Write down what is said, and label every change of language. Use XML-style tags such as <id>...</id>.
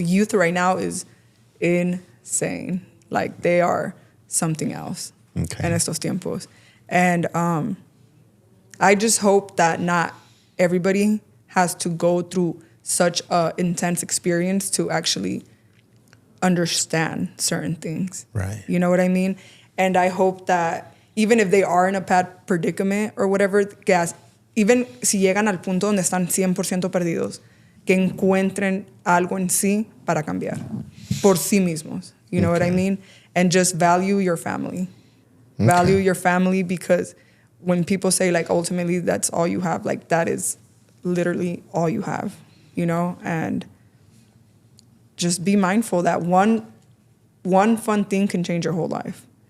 <en>The youth right now is insane. Like, they are something else Okay.</en> <es>en estos tiempos.</es> <en>And I just hope that not everybody has to go through such a intense experience to actually understand certain things. Right. You know what I mean? And I hope that even if they are in a bad predicament or whatever, even</en> <es>si llegan al punto donde están 100% perdidos, que encuentren algo en sí para cambiar por sí mismos.</es> <en>You know what I mean? And just value your family. Value your family, because when people say, like, ultimately that's all you have, like, that is literally all you have, you know? And just be mindful that one fun thing can change your whole life.</en>